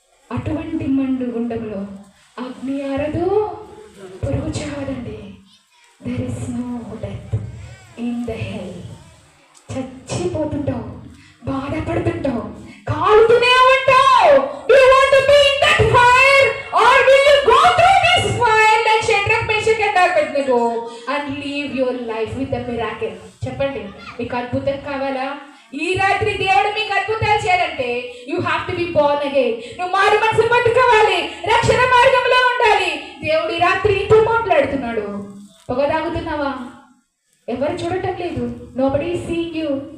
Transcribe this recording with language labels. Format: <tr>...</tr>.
<te>అటువంటి మండు గుండములో అగ్ని ఆరదు, పురుగు చావదండి.</te> <en>There is no death in the hell.</en> <te>చచ్చిపోతుంటావు, బాధపడుతుంటావు, కాలుతూనే ఉంటావు.</te> <en>Do you want to be in that fire or will you go through this fire like Shadrach, Meshach and Abednego and live your life with a miracle?</en> <te>చెప్పండి, మీకు అద్భుతం కావాలా? ఈ రాత్రి దేవుడు మీకు అద్భుతాలు చేయాలంటే</te> <en>You have to be born again.</en> <te>నువ్వు మారు మనసు పట్టుకోవాలి, రక్షణ మార్గంలో ఉండాలి. దేవుడు ఈ రాత్రి నీతో మాట్లాడుతున్నాడు. పొగ తాగుతున్నావా? ఎవరు చూడటం లేదు.</te> <en>Nobody seeing you.</en>